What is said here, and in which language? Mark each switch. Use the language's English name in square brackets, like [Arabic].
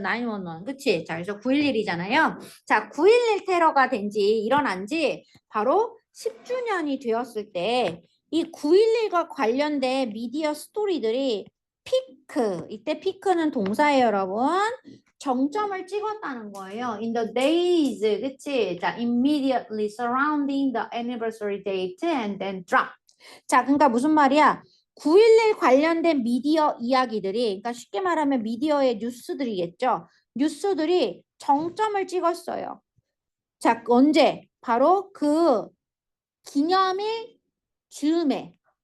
[Korean] 911. 그치? 자, 그래서 9.11이잖아요. 자, 9.11 테러가 일어난 지 바로 10주년이 되었을 때 이 9.11과 관련된 미디어 스토리들이 피크, 이때 피크는 동사예요, 여러분. 정점을 찍었다는 거예요. [English] In the days, [Korean] 그치? 자, [English] immediately surrounding the anniversary date and then drop. [Korean] 자, 그러니까 무슨 말이야? 9.11 관련된 미디어 이야기들이, 그러니까 쉽게 말하면 미디어의 뉴스들이겠죠? 뉴스들이 정점을 찍었어요. 자, 언제? 바로 그 기념일 즈음에.